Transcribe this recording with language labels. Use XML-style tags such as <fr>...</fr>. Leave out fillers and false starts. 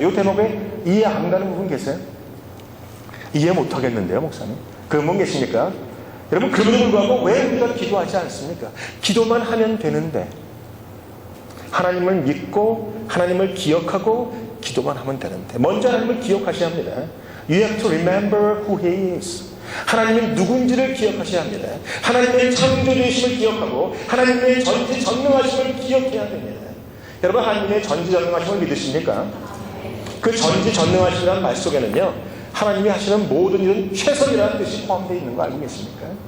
<ko>이 대목에 이해 안 가는 부분 계세요? 이해 못 하겠는데요, 목사님. 그런 분 계십니까? 여러분 그럼에도 불구하고 왜 우리가 기도하지 않습니까? 기도만 하면 되는데 하나님을 믿고 하나님을 기억하고 기도만 하면 되는데 먼저 하나님을 기억하셔야 합니다.</ko> <en>You have to remember who He is.</en> <ko>하나님이 누군지를 기억하셔야 합니다. 하나님의 창조주이심을 기억하고 하나님의 전지전능하심을 기억해야 됩니다. 여러분 하나님의 전지전능하심을 믿으십니까? 그 전지전능하심이라는 말 속에는요 하나님이 하시는 모든 일은 최선이라는 뜻이 포함되어 있는 거 알고 계십니까?</ko>